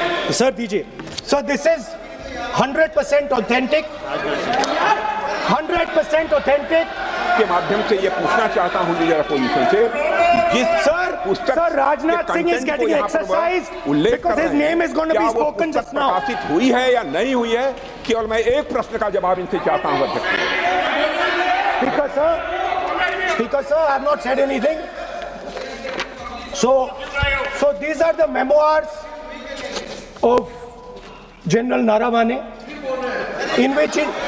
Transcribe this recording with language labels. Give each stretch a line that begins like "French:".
English: Sir, DJ. So this is 100% authentic. 100% authentic.
Hindi: के माध्यम से ये पूछना चाहता हूँ लीडर अपोजिशन से, जिस
English: Sir, Rajnath Singh is getting exercise because his name is going to be spoken just now.
Hindi: प्रकाशित हुई है या नहीं हुई है, केवल मैं एक प्रश्न का जवाब इनसे चाहता हूँ अध्यक्ष।
English: Speaker sir, I have not said anything. So these are the memoirs of General Naravane, in which